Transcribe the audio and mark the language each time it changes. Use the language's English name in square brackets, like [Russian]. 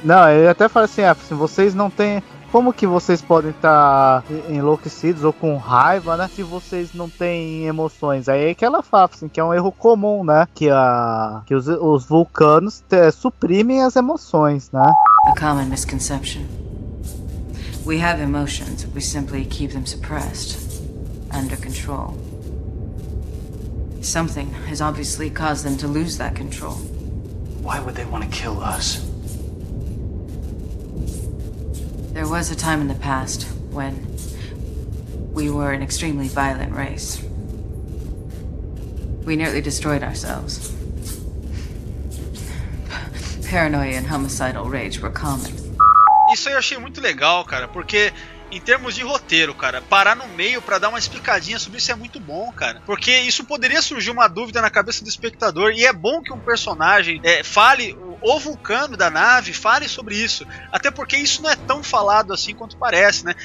[Portuguese] Não, ele até fala assim, se vocês não têm... Como que vocês podem estar enlouquecidos ou com raiva, né? Se vocês não têm emoções. Aí é que ela fala, assim, que é um erro comum, né? Que os vulcanos suprimem as emoções, né? [English] A common misconception. We have emotions, we simply keep them suppressed, under control. Something has obviously caused them to lose that control. Why would they want to kill us? There was a time in the past when we were an extremely violent race. We nearly destroyed ourselves. Paranoia and homicidal rage were common. [Portuguese] Isso aí eu achei muito legal, cara, porque em termos de roteiro, cara, parar no meio pra dar uma explicadinha sobre isso é muito bom, cara. Porque isso poderia surgir uma dúvida na cabeça do espectador, e é bom que um personagem fale... O Vulcano da nave, fale sobre isso. Até porque isso não é tão falado assim quanto parece, né?